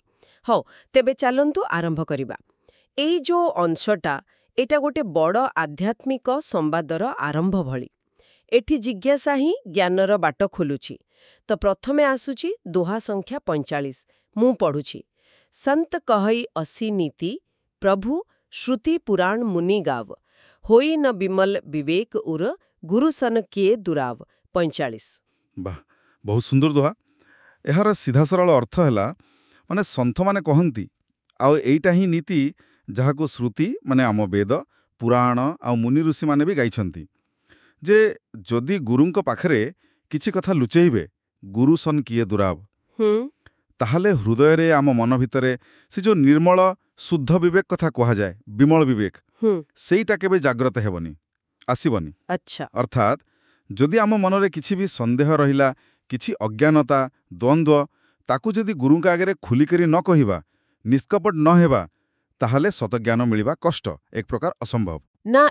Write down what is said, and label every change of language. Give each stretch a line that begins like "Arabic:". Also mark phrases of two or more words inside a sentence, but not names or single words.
Odia: ହଁ ତେବେ ଚାଲନ୍ତୁ ଆରମ୍ଭ କରିବା। ଏଇ ଯେ ଅଂଶଟା ଏଟା ଗୋଟେ ବଡ଼ ଆଧ୍ୟାତ୍ମିକ ସମ୍ବାଦର ଆରମ୍ଭ ଭଳି। ଏଠି ଜିଜ୍ଞାସା ହିଁ ଜ୍ଞାନର ବାଟ ଖୋଲୁଛି। ତ ପ୍ରଥମେ ଆସୁଛି ଦୋହା ସଂଖ୍ୟା 45 ମୁ ପଢ଼ୁଛି।
Awadhi: संत कहई असी नीति प्रभु श्रुति पुराण मुनि गाव होई न विमल विवेक उर गुरु सन किए दुराव 45।
Odia: ବାହ, ବହୁତ ସୁନ୍ଦର ଦୋହା। ଏହାର ସିଧା ସରଳ ଅର୍ଥ ହେଲା ମାନେ ସନ୍ତ ମାନେ କହନ୍ତି ଆଉ ଏଇଟା ହିଁ ନୀତି ଯାହାକୁ ଶ୍ରୁତି ମାନେ ଆମ ବେଦ ପୁରାଣ ଆ ମୁନି ଋଷି ମାନେ ଭି ଗାଉଛନ୍ତି ଯେ ଯଦି ଗୁରୁଙ୍କ ପାଖରେ କିଛି କଥା ଲୁଚାଇବେ
Awadhi: गुरु सन किए दुराव
Odia: ତାହାଲେ ହୃଦୟ ରେ ଆମ ମନ ଭିତରେ ସେ ଯେ ନିର୍ମଳ ଶୁଦ୍ଧ ବିବେକ କଥା କୁହାଯାଏ ବିମଳ ବିବେକ ସେଇଟା କେବେ ଜାଗ୍ରତ ହେବନି ଆସିବନି। ଅଚ୍ଛା ଅର୍ଥାତ ଯଦି ଆମ ମନରେ କିଛି ଭି ସନ୍ଦେହ ରହିଲା କିଛି ଅଜ୍ଞାନତା ଦ୍ୱନ୍ଦ୍ୱ ତାକୁ ଯଦି ଗୁରୁଙ୍କ ଆଗରେ ଖୋଲିକରି ନ କହିବା ନିଷ୍କପଟ ନ ହେବା ତାହାଲେ ସତ୍‌ଜ୍ଞାନ ମିଳିବା କଷ୍ଟ ଏକ ପ୍ରକାର ଅସମ୍ଭବ ନା।